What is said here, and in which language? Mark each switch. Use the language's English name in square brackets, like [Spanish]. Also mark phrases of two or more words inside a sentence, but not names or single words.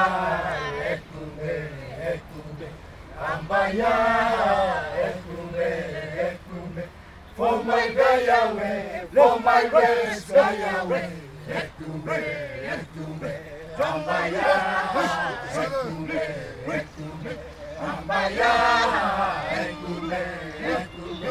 [English] Ekumbe, Ekumbe, Ambaya, Ekumbe, Ekumbe, for my Gayawe, for my West Gayawe, Ekumbe, Ekumbe, Ambaya, Ekumbe, Ekumbe, Ambaya, Ekumbe, Ekumbe.